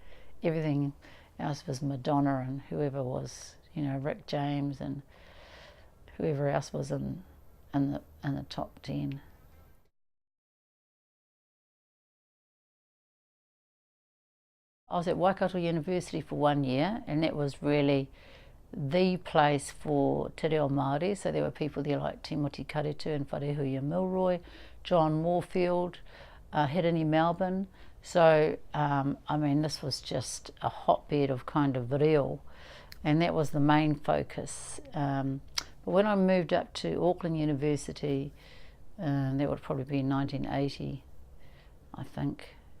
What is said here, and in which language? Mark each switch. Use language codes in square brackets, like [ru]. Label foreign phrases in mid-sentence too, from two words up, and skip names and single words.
[en] Everything else was Madonna and whoever was, you know, Rick James and whoever else was in the top 10. I was at Waikato University for 1 year, and that was really the place for [mi] te reo Māori. [en] So there were people there like Timoti Karetu and Wharehuia Milroy, John Moorfield, Hirini Melbourne. So, I mean, this was just a hotbed of kind of reo, and that was the main focus. But when I moved up to Auckland University, that would probably be 1980, I think,